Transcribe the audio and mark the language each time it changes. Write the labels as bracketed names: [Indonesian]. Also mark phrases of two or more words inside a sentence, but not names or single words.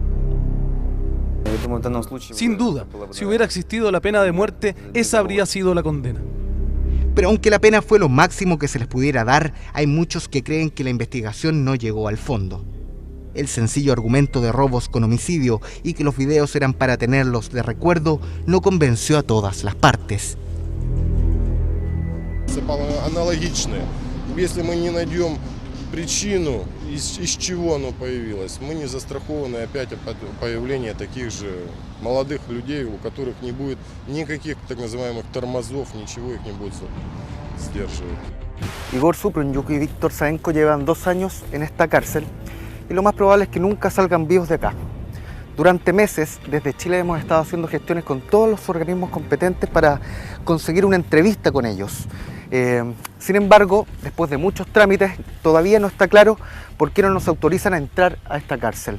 [Spanish] Sin duda, si hubiera existido la pena de muerte, esa habría sido la condena. Pero aunque la pena fue lo máximo que se les pudiera dar, hay muchos que creen que la investigación no llegó al fondo. El sencillo argumento de robos con homicidio y que los videos eran para tenerlos de recuerdo no convenció a todas las partes. [Russian] Аналогичное. Если мы не найдем причину, из чего оно появилось, мы не застрахованы опять от появления таких же молодых людей, у которых не будет никаких так называемых тормозов, ничего их не будет сдерживать. [Spanish] Igor Suprunyuk y Víctor Sayenko llevan 2 años en esta cárcel y lo más probable es que nunca salgan vivos de acá. Durante meses, desde Chile hemos estado haciendo gestiones con todos los organismos competentes para conseguir una entrevista con ellos. Sin embargo, después de muchos trámites, todavía no está claro por qué no nos autorizan a entrar a esta cárcel.